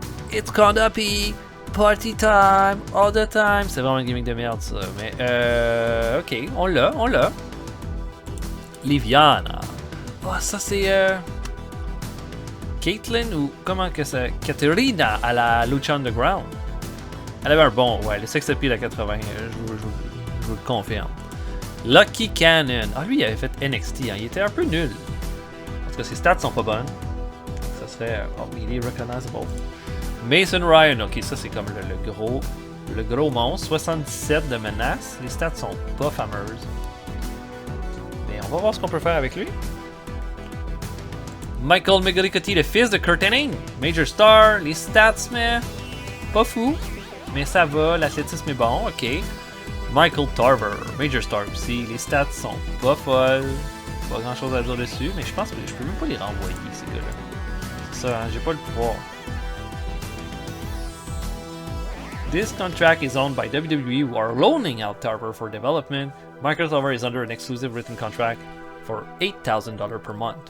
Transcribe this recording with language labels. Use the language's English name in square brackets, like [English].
[English] It's gonna be party time all the time. [French] C'est vraiment un gimmick de merde ça. Mais ok, on l'a. Liviana. Oh, ça c'est. Caitlyn ou comment que c'est? Katerina à la Lucha Underground. Elle avait un bon, ouais, le sex appeal à 80. Je vous le confirme. Lucky Cannon. Ah, lui, il avait fait NXT. Hein. Il était un peu nul. Parce que ses stats sont pas bonnes. Ça serait. Oh, il est recognizable. Mason Ryan. Ok, ça, c'est comme le gros monstre. 77 de menace. Les stats sont pas fameuses. Mais on va voir ce qu'on peut faire avec lui. Michael McGillicuddy, le fils de Kurt Hennig. Major Star. Les stats, mais. Pas fou. Mais ça va. L'athlétisme est bon. Ok. Michael Tarver, Major Star aussi. Les stats sont pas folles. Pas grand chose à dire dessus, mais je pense que je peux même pas les renvoyer, ces gars-là. C'est ça, hein, j'ai pas le pouvoir. [English] This contract is owned by WWE, who are loaning out Tarver for development. Michael Tarver is under an exclusive written contract for $8,000 per month.